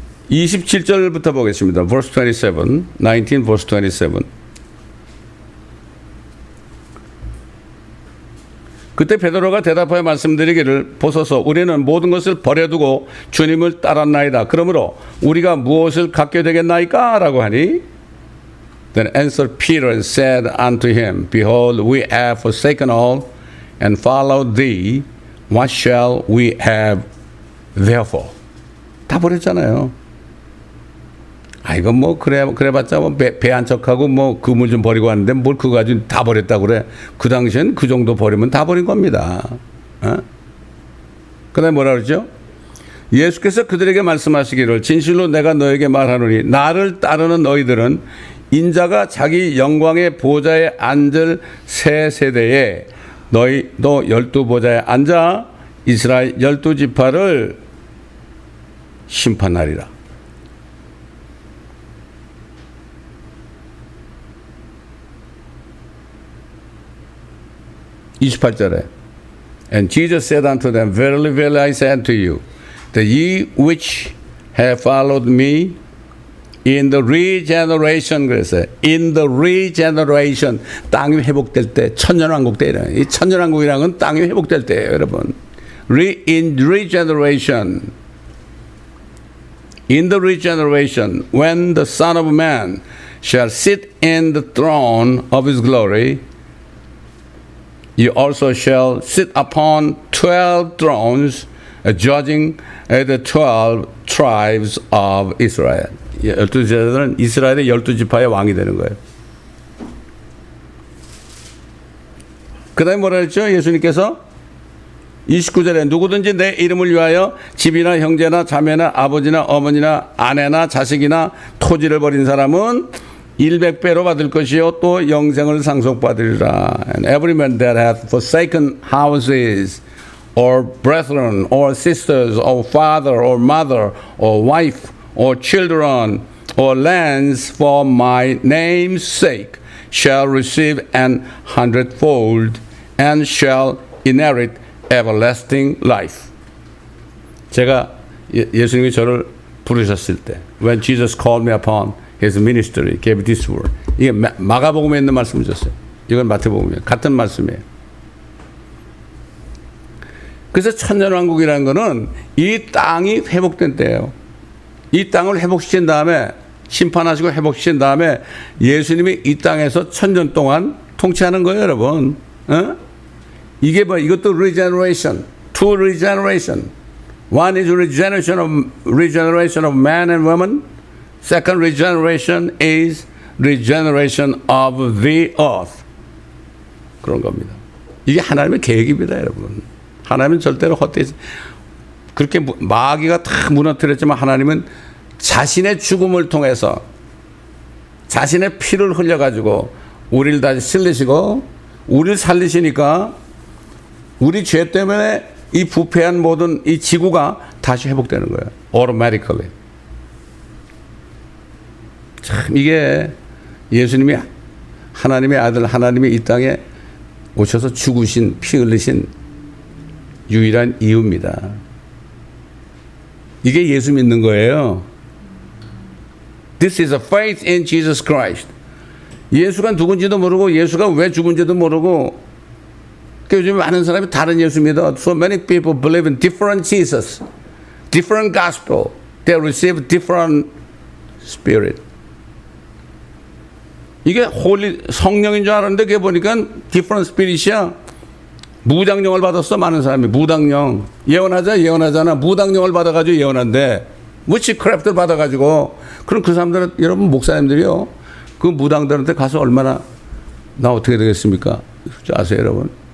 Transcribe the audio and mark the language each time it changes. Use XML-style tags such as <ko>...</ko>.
<ko>27절부터 보겠습니다.</ko> <en>verse 27, 19 verse 27.</en> <ko>그때 베드로가 대답하여 말씀드리기를, 보소서, 우리는 모든 것을 버려두고 주님을 따랐나이다. 그러므로 우리가 무엇을 갖게 되겠나이까? 라고 하니,</ko> <en>Then answered Peter and said unto him, Behold, we have forsaken all and followed thee. What shall we have therefore?</en> <ko>다 버렸잖아요. 이건 그래봤자 배 한 척하고 그물 좀 버리고 왔는데 뭘 그거 가지고 다 버렸다고 그래. 그 당시엔 그 정도 버리면 다 버린 겁니다. 그 다음에 뭐라 그러죠? 예수께서 그들에게 말씀하시기를, 진실로 내가 너에게 말하노니 나를 따르는 너희들은 인자가 자기 영광의 보좌에 앉을 새 세대에 너희도 12보좌에 앉아 이스라엘 12지파를 심판하리라. 28절에</ko> <en>And Jesus said unto them, Verily, verily, I say unto you, that ye which have followed me in the regeneration,</en> <ko>그랬어요.</ko> <en>In the regeneration,</en> <ko>땅이 회복될 때, 천년왕국 때, 이 천년왕국이라는 건 땅이 회복될 때예요, 여러분.</ko> <en>In regeneration, in the regeneration, when the Son of Man shall sit in the throne of his glory, you also shall sit upon 12 thrones, judging the 12 tribes of Israel.</en> <ko>12지파들은 이스라엘의 12지파의 왕이 되는 거예요. 그 다음에 뭐라 했죠? 예수님께서 29절에 누구든지 내 이름을 위하여 집이나 형제나 자매나 아버지나 어머니나 아내나 자식이나 토지를 버린 사람은 100배로 받을 것이요 또 영생을 상속받으리라.</ko> <en>And every man that hath forsaken houses or brethren or sisters or father or mother or wife or children or lands for my name's sake shall receive an hundredfold and shall inherit everlasting life.</en> <ko>제가 예수님이 저를 부르셨을 때</ko> <en>when Jesus called me upon his ministry, gave this word.</en> <ko>이게 마가복음에 있는 말씀을 줬어요. 이건 마태복음이에요. 같은 말씀이에요. 그래서 천년왕국이라는 거는 이 땅이 회복된 때예요. 이 땅을 회복시킨 다음에 심판하시고 회복시킨 다음에 예수님이 이 땅에서 천년 동안 통치하는 거예요, 여러분. 어? 이게 뭐 이것도</ko> <en>regeneration, two regeneration. One is regeneration of man and woman. Second regeneration is regeneration of the earth.</en> <ko>그런 겁니다. 이게 하나님의 계획입니다, 여러분. 하나님은 절대로 헛되지. 그렇게 마귀가 다 무너뜨렸지만 하나님은 자신의 죽음을 통해서 자신의 피를 흘려가지고 우리를 다시 살리시고 우리를 살리시니까 우리 죄 때문에 이 부패한 모든 이 지구가 다시 회복되는 거예요.</ko> <en>Automatically.</en> <ko>참 이게 예수님이 하나님의 아들 하나님이 이 땅에 오셔서 죽으신 피 흘리신 유일한 이유입니다. 이게 예수 믿는 거예요.</ko> <en>This is a faith in Jesus Christ.</en> <ko>예수가 누군지도 모르고 예수가 왜 죽은지도 모르고 요즘 많은 사람이 다른 예수 믿어.</ko> <en>So many people believe in different Jesus, different gospel. They receive different spirit.</en> <ko>이게 홀리 성령인 줄 알았는데 그게 보니까</ko> <en>different spirit</en> <ko>이야. 무당령을 받았어. 많은 사람이 무당령 예언하잖아. 무당령을 받아가지고 예언한대. witchcraft를 받아가지고 그럼 그 사람들은 여러분 목사님들이요 그 무당들한테 가서 얼마나 나 어떻게 되겠습니까? 아세요 여러분?</ko>